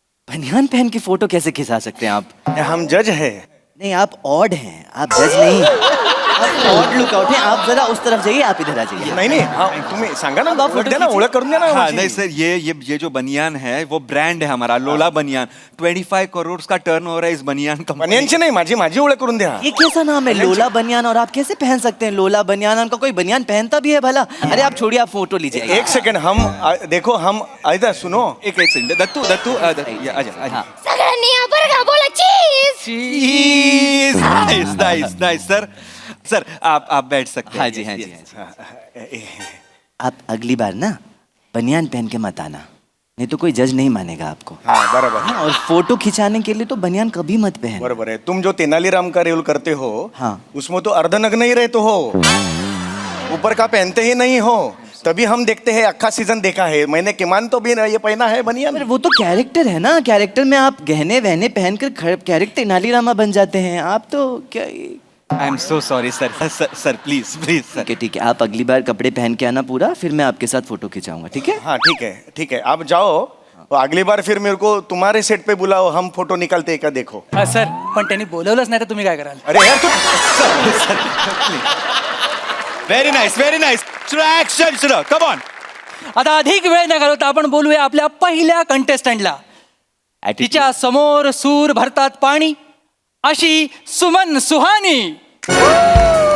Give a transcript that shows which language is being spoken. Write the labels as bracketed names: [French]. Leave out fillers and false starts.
[Hindi] बनियान पहन के फोटो कैसे खिंचा सकते हैं आप? हम जज है. नहीं आप ऑड हैं, आप जज नहीं. आप ऑड लुक आउट हैं. आप जरा उस तरफ जाइए, आप इधर आ जाइए. [Marathi] नाही तुम्ही सांगा ना द्या ना ओळख करून द्या ना. [Hindi] हाँ नहीं सर ये जो बनियान है वो ब्रांड है हमारा लोला बनियान. 25 करोड़ का टर्नओवर है इस बनियान कंपनी. [Marathi] बनियानची नाही माझी ओळख करून द्या. [Hindi] ये कैसा नाम है लोला बनियान? और आप कैसे पहन सकते हैं लोला बनियान? उनका कोई बनियान पहनता भी है भला? अरे आप छोड़िए, आप फोटो लीजिए. एक सेकंड हम देखो हम इधर सुनो. एक सेकंड. दत्तू आजा. [Marathi] सगळ्यांनी या बरं का बोला चीज. [Hindi] नाइस सर आप बैठ सकते हैं. हाँ जी. आप अगली बार ना बनियान पहन के मत आना, नहीं तो कोई जज नहीं मानेगा आपको। हाँ बराबर हाँ, और फोटो खिंचाने के लिए तो बनियान कभी मत पहन। बराबर है। तुम जो तेनालीराम का रोल करते हो, हाँ। उसमें तो अर्धनग्न ही रहते हो, ऊपर का पहनते ही नहीं हो, तभी हम देखते हैं। अक्खा सीजन देखा है मैंने, किमान तो भी ये पहना है बनियान। पर वो तो कैरेक्टर है ना, कैरेक्टर में आप गहने वहने पहनकर कैरेक्टर तेनालीरामा बन जाते हैं। आप तो क्या [English] I am so sorry sir, sir please please sir. [Hindi] ठीक है ठीक है, आप अगली बार कपड़े पहन के आना पूरा, फिर मैं आपके साथ फोटो खिंचाऊंगा, ठीक है? हाँ ठीक है ठीक है, आप जाओ। तो अगली बार फिर मेरे को तुम्हारे सेट पे बुलाओ, हम फोटो निकालते हैं का देखो। [Marathi] सर पण त्यांनी बोलवलंच नाही तर तुम्ही काय कराल? [Hindi] अरे यार तू [English] Very nice very nice. [Marathi] Action सुरू, कम ऑन. आता अधिक वेळ न घालवता आपण बोलूया आपल्या पहिल्या कंटेस्टंटला. तिच्या समोर सूर भरतात पाणी अशी सुमन सुहानी.